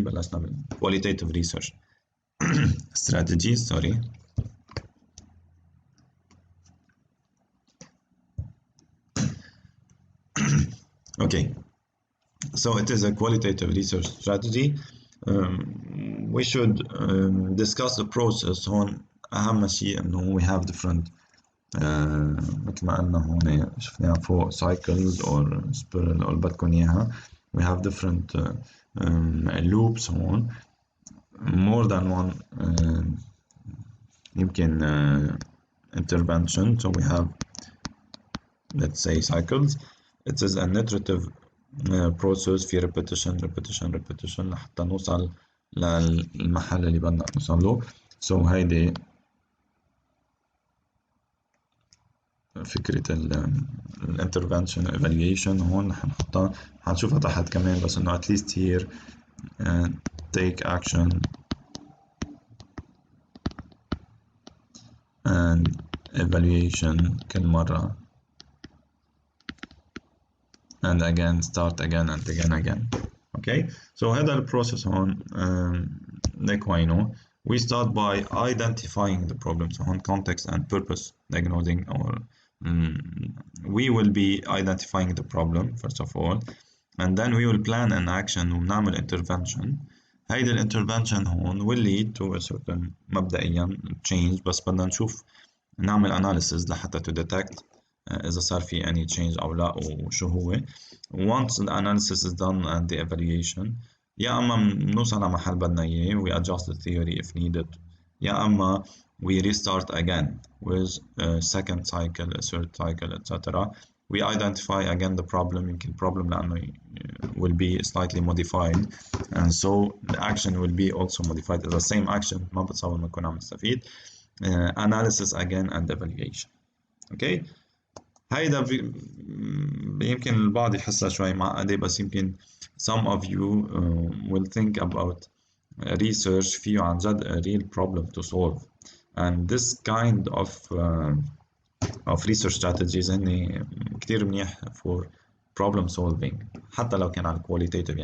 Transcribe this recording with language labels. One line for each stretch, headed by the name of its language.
Arabic: بلشنا بال
English: qualitative research strategies. Sorry. Okay. So it is a qualitative research strategy. We should discuss the process.
Arabic: هون أهم شيء إنه
English: we have different
Arabic: مثل ما قلنا هون شفناها فوق
English: cycles or spiral
Arabic: أو اللي بدكم إياها.
English: We have different loops هون, more than one يمكن intervention. So we have, let's say, cycles. It is an iterative process في repetition
Arabic: لحتى نوصل للمحل اللي بدنا نوصل له. So هيدي فكرة الانترفنشن evaluation هون حنحطها, حنشوفها تحت كمان, بس انه
English: at least here take action and evaluation
Arabic: كل مرة
English: and again start again and again.
Arabic: Okay, so هذا البروسيس هون ليك وينه.
English: We start by identifying the problem, so on context and purpose diagnosing, or we will be identifying the problem first of all, and then we will plan an action ونعمل intervention.
Arabic: هيدي الانترفنشن هون
English: will lead to a certain
Arabic: مبدئيا change، بس بدنا نشوف نعمل analysis لحتى
English: to detect
Arabic: إذا صار في
English: any change
Arabic: أو لا وشو هو.
English: Once the analysis is done and the evaluation،
Arabic: يا أما بنوصل على محل بدنا إياه
English: we adjust the theory if needed،
Arabic: يا أما
English: we restart again with a second cycle, a third cycle, etc. We identify again the problem، يمكن problem لأنه will be slightly modified, and so the action will be also modified. The same action
Arabic: ما بتصور ما نكون عم نستفيد.
English: Analysis again and evaluation. Okay.
Arabic: هيدا يمكن البعض يحسها شوي معقدة، بس يمكن
English: some of you will think about research
Arabic: فيه عن جد
English: a real problem to solve, and this kind of research strategies
Arabic: هن كتير منيح
English: for problem solving
Arabic: حتى لو كان على
English: qualitative.